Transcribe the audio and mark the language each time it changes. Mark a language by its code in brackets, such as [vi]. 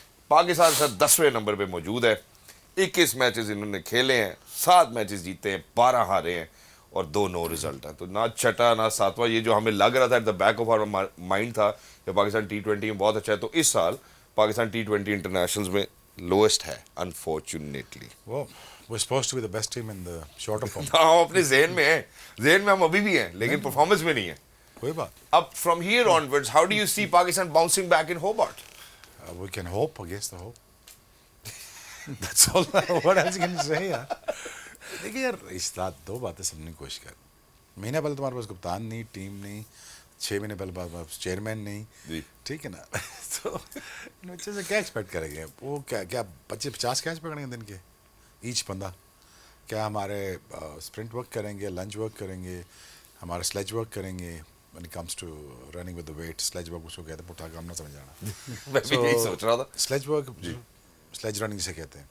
[ur] پاکستان سر 10ویں number پہ موجود ہے. 21 میچز انہوں نے کھیلے ہیں, 7 میچز جیتے ہیں, 12 ہارے ہیں اور 2 نو رزلٹ ہیں. تو نہ چھٹا نہ ساتواں, یہ جو ہمیں لگ رہا تھا [en] at the back of our mind [ur] تھا کہ پاکستان T20 میں بہت اچھا ہے, تو اس سال پاکستان T20 انٹرنیشنلز میں لوئسٹ ہے unfortunately. [en] We're supposed to be the best team in the shorter form. [ur] ہم اپنے ذہن میں ہیں, ذہن میں ہم ابھی بھی ہیں, لیکن پرفارمنس میں نہیں ہے. کوئی بات. [en] اب from here onwards how do you see Pakistan bouncing back in Hobart? We can hope against the hope. That's all. What else can you say یار. [ur] دیکھیے یار, اس رات 2 باتیں سمجھنے کی کوشش کر. مہینہ پہلے تمہارے پاس کپتان نہیں, ٹیم نہیں, 6 مہینے پہلے تمہارے پاس چیئرمین نہیں, ٹھیک ہے نا. تو بچے سے کیا ایکسپیکٹ کریں گے, وہ کیا 50 کیچ پکڑیں گے دن کے ایچ بندہ؟ کیا ہمارے اسپرنٹ ورک کریں گے, لنچ ورک کریں گے, ہمارا سلیج ورک کریں گے. [en] when it comes to running with the weight, sledge work [ur] اس کو کہتے ہیں, پٹھا کام نہ سمجھ آنا. میں بھی یہی سوچ رہا تھا. سلیج ورک, سلیج رننگ سے کہتے ہیں.